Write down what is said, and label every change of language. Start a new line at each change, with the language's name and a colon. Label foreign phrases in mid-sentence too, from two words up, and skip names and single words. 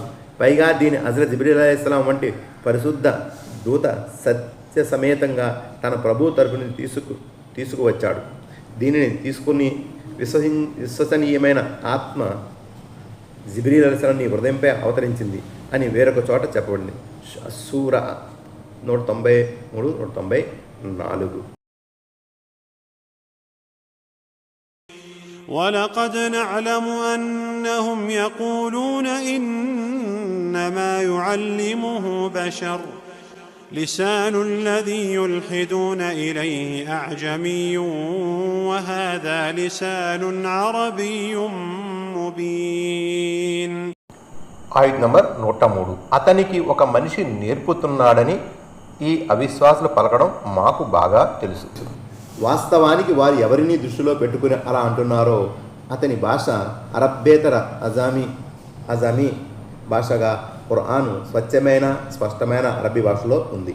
Telugu: పైగా దీని హజరత్ జిబ్రీల్ అలైహిస్సలాం వంటి పరిశుద్ధ దూత సత్య సమేతంగా తన ప్రభు తరపున తీసుకువచ్చాడు. దీనిని తీసుకుని విశ్వసనీయమైన ఆత్మ జిబ్రీల్ అలైహిస్సలాం నీ హృదయంపై అవతరించింది అని వేరొక చోట చెప్పబడింది. సూరా 193, 194.
Arabic: ولقد نعلم أنهم يقولون إنما يعلمه بشر لسان الذي يلحدون إليه أعجمي وهذا لسان عربي مبين.
Telugu: ఆయత్ నంబర్ 103. అతనికి ఒక మనిషి నేర్పుతున్నాడని ఈ అవిశ్వాసులు పలకడం మాకు బాగా తెలుసు. వాస్తవానికి వారు ఎవరిని దృష్టిలో పెట్టుకుని అలా అంటున్నారో అతని భాష అరబ్బేతర అజామీ భాషగా ఖురాను స్వచ్ఛమైన స్పష్టమైన అరబ్బీ భాషలో ఉంది.